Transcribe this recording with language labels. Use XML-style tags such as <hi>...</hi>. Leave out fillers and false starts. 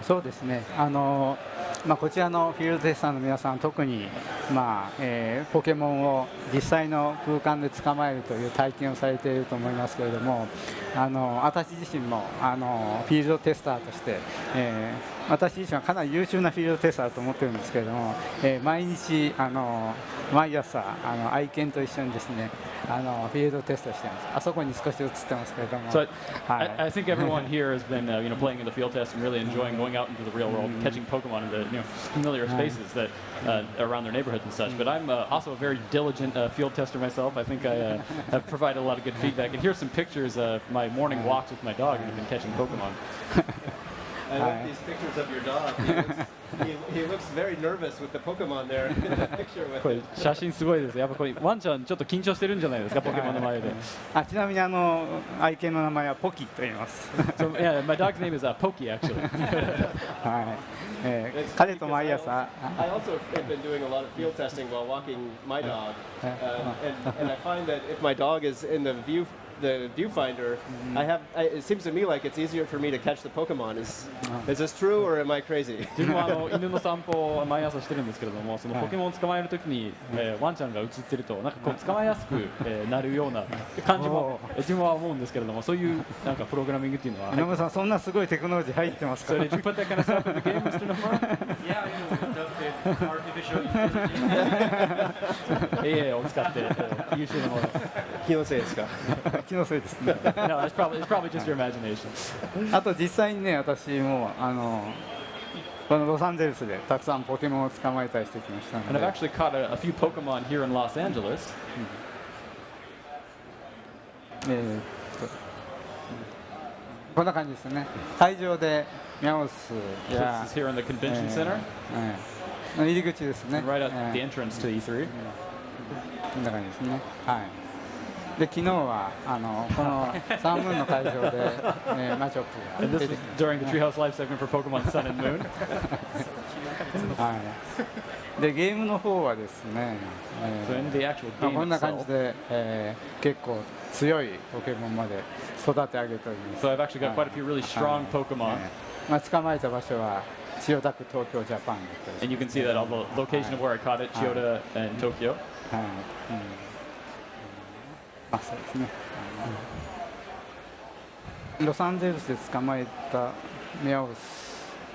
<ja>そうですね、こちらのフィールドテスターの皆さん、特に、ポケモンを実際の空間で捕まえるという体験をされていると思いますけれども、私自身もフィールドテスターとして、私自身はかなり優秀なフィールドテスターだと思ってるんですけれども、毎日毎朝愛犬と一緒にですねフィールドテストしてます。あそこに少し映ってますけれども。</ja> <en>So I think everyone here has been playing in the field test and really enjoying going out into the real world, catching Pokemon in the familiar spaces that around their neighborhoods and such. But I'm also a very diligent field tester myself. I think I have provided a lot of good feedback. And here's some pictures of my morning walks with my dog, and I've been catching Pokemon. I love these pictures of your dog. He looks very nervous with the Pokemon there in the picture with</en> <ja>これ写真すごいです。やっぱこれワンちゃんちょっと緊張してるんじゃないですか、ポケモンの前で。ちなみに愛犬の名前はポキと言います。</ja> <en>So yeah, my dog's name is Pokey actually.</en> <ja>彼と毎朝。</ja> <en>I also have been doing a lot of field testing while walking my dog, and I find that if my dog is in the viewfinder, it seems to me like it's easier for me to catch the Pokemon. Is this true or am I crazy?</en> <ja>自分は犬の散歩を毎朝してるんですけれども、そのポケモンを捕まえるときにワンちゃんが映ってるとなんかこう捕まえやすくなるような感じも自分は思うんですけれども、そういうなんかプログラミングっていうのは。野村さん、そんなすごいテクノロジー入ってますか。</ja> <en>So did you put that kind of stuff in the game, Mr. Nomura? Yeah, artificial intelligence.</en> <ja>AI を使って優秀なもの。気のせいですか。気のせいですね。</ja> <en>No, it's probably just your imagination.</en> <ja>あと実際にね、私もこのロサンゼルスでたくさんポケモンを捕まえたりしてきましたので。</ja> <en>And I've actually caught a few Pokemon here in Los Angeles.</en> <ja>こんな感じですね。会場でミャオスや。</ja> <en>This is here in the convention center.</en> <ja>入り口ですね。</ja> <en>Right at the entrance to E3.</en> <ja>こんな感じですね。はい。で昨日はこのサンムーンの会場で、マチョップ</ja> <en>And</en> <ja>が</ja> <en>this was during the Treehouse Live segment for Pokemon Sun and Moon.</en> <ja>はい、でゲームの方はですね、</ja> <en>So in the actual game</en> <ja>こんな感</ja> <en>itself,</en> <ja>じで、結構強いポケモンまで育て上げております。</ja> <en>so I've actually got quite a few really strong Pokemon.</en> <ja>まあ、捕まえた場所は千代田区東京ジャパンだったりし</ja> <en>And you can see that on the location of where I caught it, Chiyoda and Tokyo.</en> <ja>はい、まあそうですね、ロサンゼルスで捕まえたメアウス、</ja>